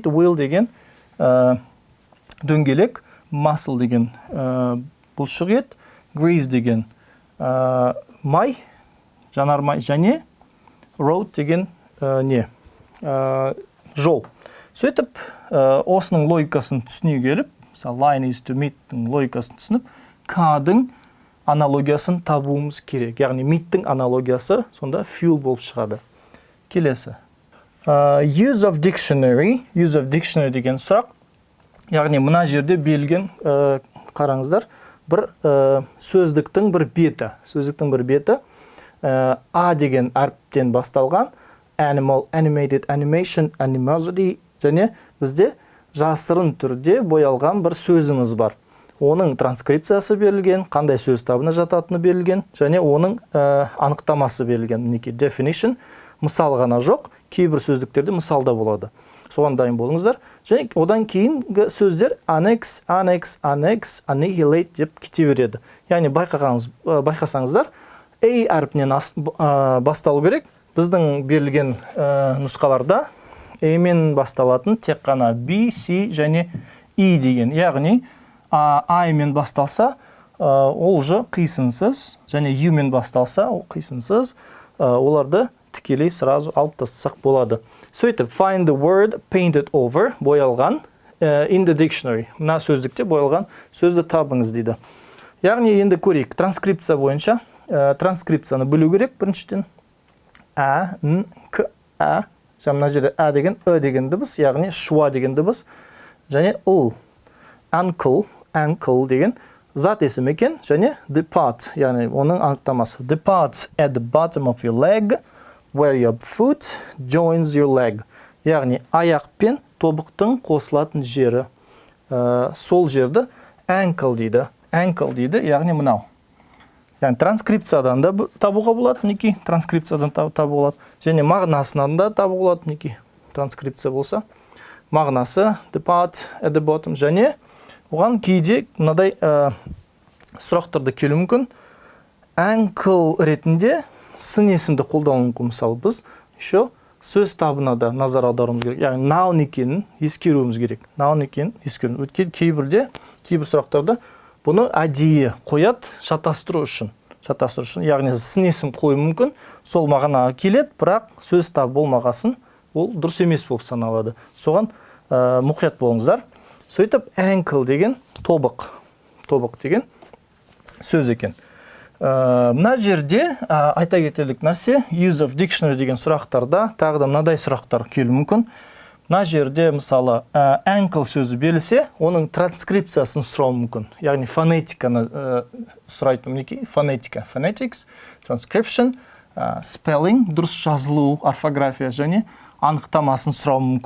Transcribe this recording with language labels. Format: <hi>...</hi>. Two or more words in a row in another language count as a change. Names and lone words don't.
<kk>Wheel деген дөңгелек, muscle деген бұлшық ет, grease деген май, жанармай, және road деген жол. Сөйтіп, осының логикасын түсіне келіп, мысалы,</kk> <en>lion is to meat-</en> <kk>дің логикасын түсініп, K-дің аналогиясын табуымыз керек. Яғни, meat-дің аналогиясы сонда fuel болып шығады. Келесі.</kk> <en>Use of dictionary</en> <kk>деген сұрақ. Яғни, мына жерде берілген, қараңыздар, бір сөздіктің бір беті, A деген әріптен басталған,</kk> <en>animal, animated, animation, animosity,</en> <kk>және бізде жасырын түрде боялған бір сөзіміз бар. Оның транскрипциясы берілген, қандай сөз табына жататыны берілген, және оның анықтамасы берілген, мінекей definition, мысал ғана жоқ, кейбір сөздіктерде мысалда болады. Соған дайын болыңыздар. Және одан кейінгі сөздер</kk> <en>annex, annihilate</en> <kk>деп кете береді. Яғни байқасаңыздар, A әрпінен басталу керек. Біздің берілген нұсқаларда A-мен басталатын тек қана B, C және E деген. Яғни I-мен басталса, ол жы қисынсыз, және U-мен басталса, ол қисынсыз, оларды тікелей сразу алып тастасақ болады. Сөйтіп,</kk> <en>find the word painted over, боялған, in the dictionary.</en> <kk>Мына сөздікте боялған сөзді табыңыз дейді. Яғни енді көрейік, транскрипция бойынша, транскрипцияны білу керек біріншіден. А, Н, К, А, мына жерде А деген, Ö деген дыбыс, яғни шуа деген дыбыс, және Л, ankle деген зат есім екен, және depart, яғни оның анықтамасы.</kk> <en>Depart at the bottom of your leg, where your foot joins your leg.</en> <kk>Яғни аяқ пен тобықтың қосылатын жері. Сол жерді ankle дейді, яғни мынау. Яғни транскрипциядан да табуға болады, мінекей, транскрипциядан табуға болады. Және мағынасынан да табуға болады, мінекей, транскрипция болса. Мағынасы</kk> <en>depart at the bottom,</en> <kk>және оған кейде мынадай сұрақтарды келу мүмкін. Ankle ретінде сын есімді қолдану мүмкін. Мысалы, біз сөз табына да назар аударуымыз керек. Яғни noun екенін ескеруіміз керек. Өткен кейбір сұрақтарда бұны әдейі қояды шатастыру үшін. Яғни сын есім қою мүмкін, сол мағынаға келеді, бірақ сөз табы болмағасын, ол дұрыс емес болып саналады. Соған мұқият болыңыздар. Сөйтіп, ankle деген тобық деген сөз екен. Мына жерде айта кетерлік нәрсе,</kk> <en>use of dictionary</en> <kk>деген сұрақтарда тағы да мынадай сұрақтар келуі мүмкін. Мына жерде мысалы ankle сөзі берілсе, оның транскрипциясын сұрау мүмкін. Яғни фонетиканы сұрайтын мінекей,</kk> <en>phonetics, transcription, spelling,</en> <kk>дұрыс жазылу, орфография және анықтамасын сұрау мүмкін.</kk>